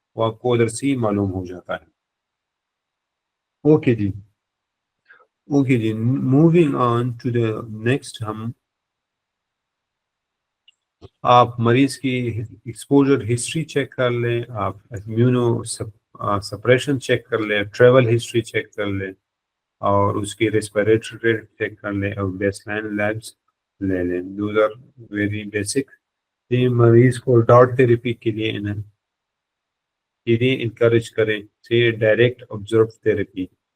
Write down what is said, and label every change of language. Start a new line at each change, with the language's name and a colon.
Urdu: وہ آپ کو ادھر سے ہی معلوم ہو جاتا ہے.
English: Okay جی moving on to the next.
Urdu: آپ مریض کی ایکسپوجر ہسٹری چیک کر لیں, آپ امیونو سپریشن چیک کر لیں, ٹریول ہسٹری چیک کر لیں, اور اس کی ریسپیریٹری ریٹ چیک کر لیں, اور بیس لائن لیبس لے لیں.
English: Those are very basic.
Urdu: مریض کو ڈاٹ تھراپی کے لیے انکریج کریں, ڈائریکٹ آبزرو تھراپی.